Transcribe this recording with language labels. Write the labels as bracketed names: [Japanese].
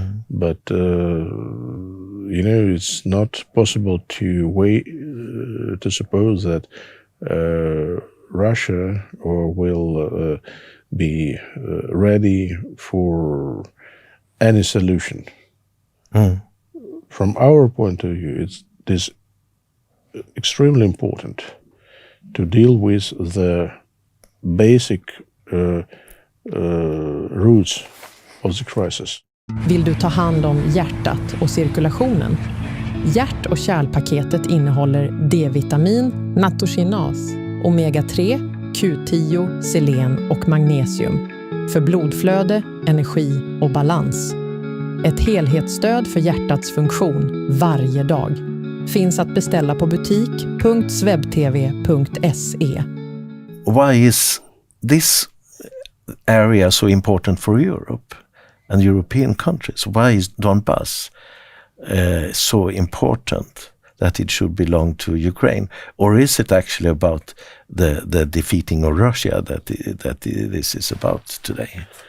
[English] But, it's not possible to wait to suppose that Russia will be ready for any solution. From our point of view, it is extremely important to deal with the basic roots of the crisis. [Swedish] Vill du ta hand om hjärtat och cirkulationen? Hjärt- och kärlpaketet innehåller D-vitamin, nattokinas, omega-3, Q10, selen och magnesium för blodflöde, energi och balans. Ett helhetsstöd för hjärtats funktion varje dag. Finns att beställa på butik.swebtv.se. [English] Why is this area so important for Europe and European countries? Why is Donbass so important that it should belong to Ukraine? Or is it actually about the defeating of Russia that this is about today?